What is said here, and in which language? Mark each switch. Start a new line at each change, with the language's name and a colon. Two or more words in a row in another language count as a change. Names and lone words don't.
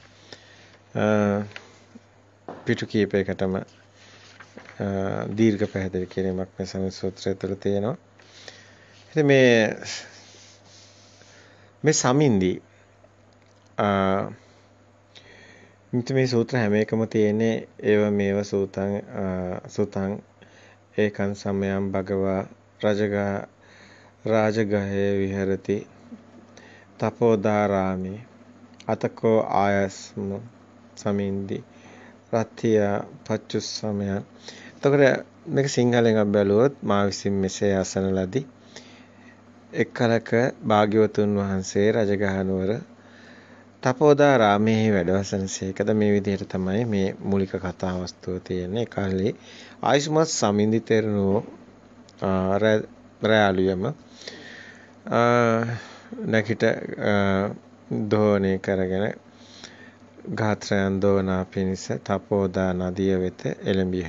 Sinhala: පිටු කීපයකටම දීර්ඝ පැහැදිලි කිරීමක් මේ සූත්‍රය තුළ තියෙනවා. ඉතින් මේ සමින්දි මේ සූත්‍ර හැම එකම තියෙන්නේ
Pali: ඒව මේව සූතං ඒකං සමයං භගවා රාජගහේ විහෙරති තපෝදාරාමේ අතකෝ ආයස්ම සමින්දි රත්තිය පච්චුස්සමයන්.
Sinhala: එතකොට මේක සිංහලෙන් අපි බැලුවොත් මා විසින් මෙසේ අසන ලදී. එක්කලක භාග්‍යවතුන් වහන්සේ රජගහ නුවර තපෝදාරාමයේ වැඩවසනසේකද මේ විදිහට තමයි මේ මූලික කතා වස්තුව තියෙන්නේ. කාලේ ආයුෂ්මත් සමින්දි තෙරණුව රැයාලුයම නැකිට දෝණය කරගෙන ගාත්‍රයන් දෝනා පිණිස තපෝදා නදිය වෙත එළඹිහ.